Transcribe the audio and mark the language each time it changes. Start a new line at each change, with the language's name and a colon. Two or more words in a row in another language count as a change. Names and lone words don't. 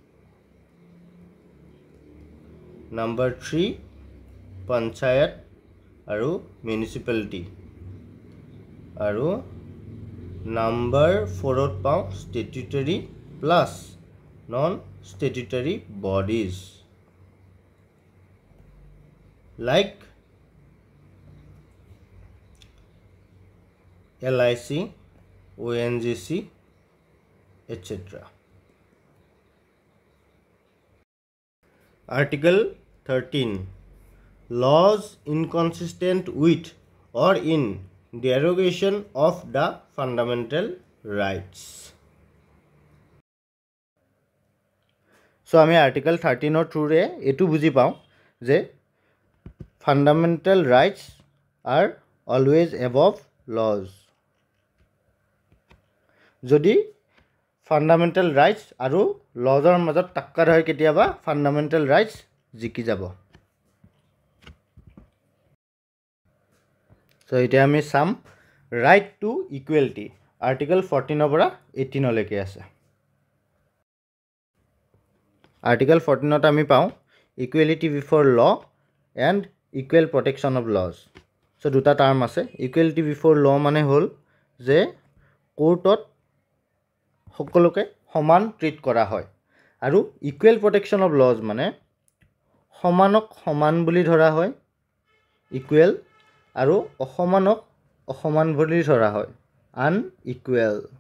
English: Number 3 panchayat আৰু municipality. আৰু number 4 ত পাওঁ statutory plus non statutory bodies like LIC, ONGC, etc. Article 13 laws inconsistent with or in derogation of the fundamental rights. So আমি article 13 ৰ through ৰে
Assamese: এটো বুজি পাওঁ যে
English: fundamental rights are always above laws.
Assamese: যদি
English: fundamental rights
Assamese: আৰু laws ৰ মাজত টাক্কৰ হয় কেতিয়াবা
English: fundamental rights
Assamese: জিকি যাব. So এতিয়া আমি চাম
English: right to equality
Assamese: আৰ্টিকল 14 পৰা 18 লৈকে আছে।
English: আৰ্টিকল 14
Assamese: আমি পাওঁ
English: equality before law and equal protection of laws.
Assamese: চ' দুটা টাৰ্ম আছে।
English: equality before law
Assamese: মানে হ'ল যে কোৰ্টত সকলোকে সমান ট্ৰিট কৰা হয়, আৰু
English: equal protection of laws
Assamese: মানে সমানক সমান বুলি ধৰা হয় ইকুৱেল, আৰু অসমানক অসমান বুলি ধৰা হয় আনইকুৱেল।